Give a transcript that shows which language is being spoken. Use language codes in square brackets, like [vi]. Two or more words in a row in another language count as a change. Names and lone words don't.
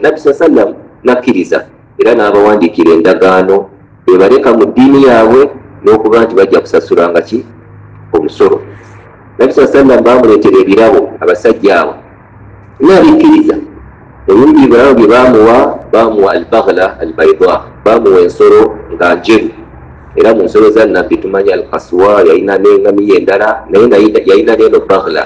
[lg] Nabbi [ar] صلى الله عليه وسلم [lg] nakkiriza era n'abawandiikira endagaano ebaleka mu ddiini yaabwe n'okuba nti bajja kusasulanga ki omusolo. Nabbi [ar] صلى الله عليه وسلم [lg] bamuleetera ebirabo abasajja abo n'abikkiriza. Ebimu birabo bye bamuwa [ar] البغلة البيضاء, [lg] bamuwa ensolo nga njeru. Era mu nsolo za nabbi tumanya al-qaswa yalina n'engamiya endala naye yalina n'eno baghla.